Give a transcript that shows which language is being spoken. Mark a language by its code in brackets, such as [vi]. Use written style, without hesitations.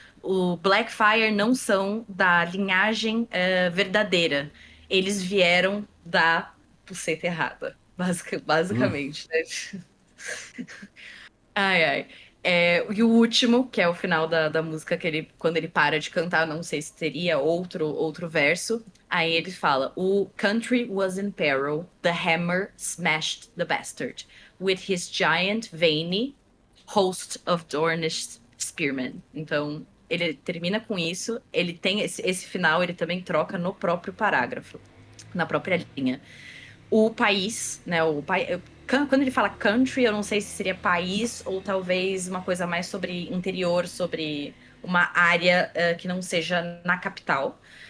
[pt] O Blackfyre não são da linhagem verdadeira. Eles vieram da buceta errada, Hum, basicamente, né? Ai, ai. E o último, que é o final da música, quando ele para de cantar, não sei se teria outro verso. Aí ele fala: [en] O country was in peril, the hammer smashed the bastard. With his giant veiny host of Dornish spearmen. [pt] Então, ele termina com isso. Ele tem esse final, ele também troca no próprio parágrafo, na própria linha. O país, né? Quando ele fala country, eu não sei se seria país ou talvez uma coisa mais sobre interior, sobre uma área que não seja na capital.